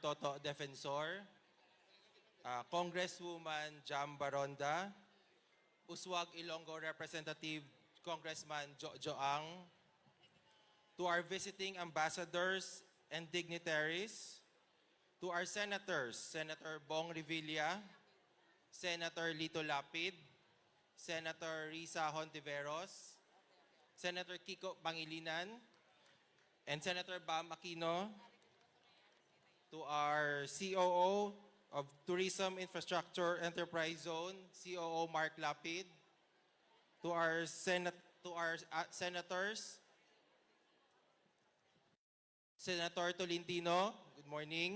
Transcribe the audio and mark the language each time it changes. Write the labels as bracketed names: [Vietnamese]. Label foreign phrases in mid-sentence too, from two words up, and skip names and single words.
[English] Toto Defensor, Congresswoman Jam Baronda, Uswag Ilonggo Representative Congressman Jojo Ang, to our visiting ambassadors and dignitaries, to our senators, Senator Bong Revilla, Senator Lito Lapid, Senator Risa Hontiveros, Senator Kiko Pangilinan, and Senator Bam Aquino, to our COO of Tourism Infrastructure Enterprise Zone, COO Mark Lapid, to our senators, Senator Tolentino, good morning.